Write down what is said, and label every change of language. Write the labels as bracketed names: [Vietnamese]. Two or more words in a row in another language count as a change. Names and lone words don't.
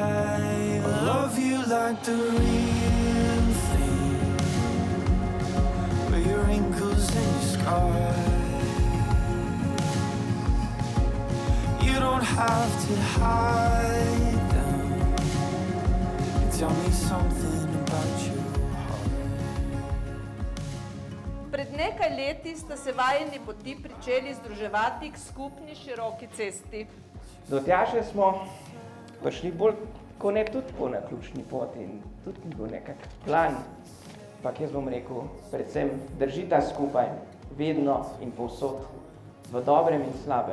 [English] I love you like the real thing. With your wrinkles and your scars. You don't have to hide them. You tell me something about you. [Slovenian] Pred nekaj leti sta se vajeni poti pričeli združevati k skupni široki cesti. Do Tjaše smo prišli bolj kot ne tudi po naključni poti in tudi ni bil nekak plan. Ampak jaz bom rekel, predvsem držita skupaj, vedno in povsod, v dobrem in slabem.